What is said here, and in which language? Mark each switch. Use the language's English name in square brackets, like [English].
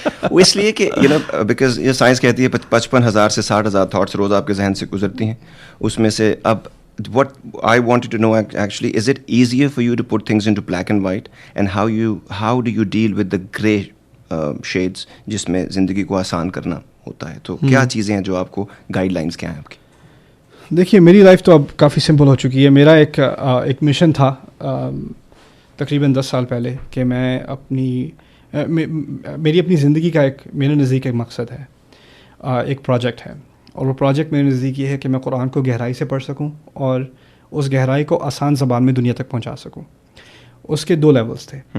[Urdu] وہ اس لیے کہ بیکاز یہ سائنس کہتی ہے 55,000 سے 60,000 تھاٹس روز آپ کے ذہن سے گزرتی ہیں. اس میں سے اب [English] what I wanted to know actually, is it easier for you to put things into black and white, and how do you deal with the grey shades [Urdu] جس میں زندگی کو آسان کرنا ہوتا ہے؟ تو کیا چیزیں ہیں جو آپ کو گائیڈ لائنس کیا ہیں آپ کی؟ دیکھیے میری لائف تو اب کافی سمپل ہو چکی ہے. میرا ایک مشن تھا تقریباً 10 سال پہلے کہ میں میری اپنی زندگی کا میرے نزدیک ایک مقصد ہے, ایک پروجیکٹ ہے, اور وہ پروجیکٹ میرے نزدیک یہ ہے کہ میں قرآن کو گہرائی سے پڑھ سکوں اور اس گہرائی کو آسان زبان میں دنیا تک پہنچا سکوں. اس کے 2 لیولز تھے.